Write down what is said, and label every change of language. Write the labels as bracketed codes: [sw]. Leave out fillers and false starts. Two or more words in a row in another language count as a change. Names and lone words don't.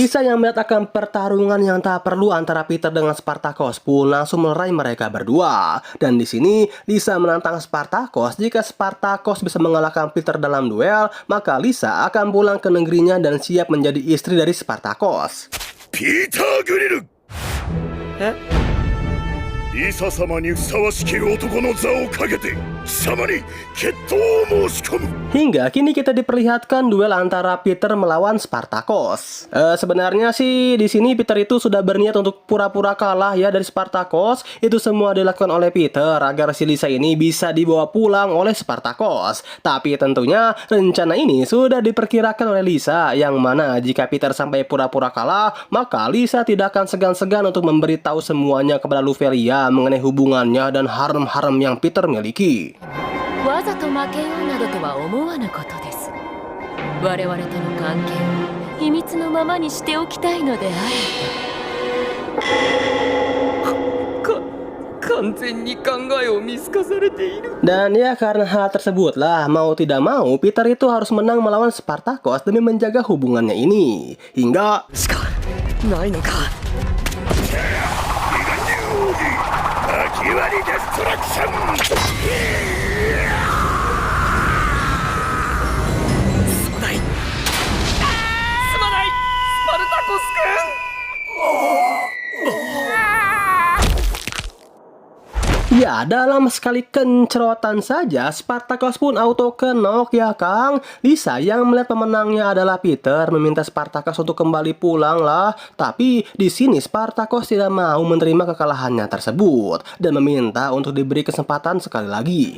[id] Lisa yang melihat akan pertarungan yang tak perlu antara Peter dengan Spartakos pun langsung melerai mereka berdua. Dan di sini Lisa menantang Spartakos, jika Spartakos bisa mengalahkan Peter dalam duel, maka Lisa akan pulang ke negerinya dan siap menjadi istri dari Spartakos. [ja] ピーター・グリル。リサ様にふさわしき男の座をかけて貴様に決闘を申し込む。 [id] Hingga kini kita diperlihatkan duel antara Peter melawan Spartakos. Sebenarnya sih di sini Peter itu sudah berniat untuk pura-pura kalah ya dari Spartakos. Itu semua dilakukan oleh Peter agar si Lisa ini bisa dibawa pulang oleh Spartakos. Tapi tentunya rencana ini sudah diperkirakan oleh Lisa, yang mana jika Peter sampai pura-pura kalah, maka Lisa tidak akan segan-segan untuk memberitahu semuanya kepada Luvelia mengenai hubungannya dan harem-harem yang Peter miliki. [ja] わざと負けようなどとは思わぬことです。我々との関係を秘密のままにしておきたいのである。完全に考えを見透かされている。 [id] Dan ya karena hal tersebutlah, mau tidak mau Peter itu harus menang melawan Spartakos demi menjaga hubungannya ini. Hingga [ja] しかないのか。巻き割りデストラクション。すまない。すまない。スパルタコス君。 [id] ya dalam sekali kencerotan saja Spartakos pun [en] auto knock [id] ya Kang. Lisa yang melihat pemenangnya adalah Peter meminta Spartakos untuk kembali pulang lah. Tapi di sini Spartakos tidak mau menerima kekalahannya tersebut dan meminta untuk diberi kesempatan sekali lagi.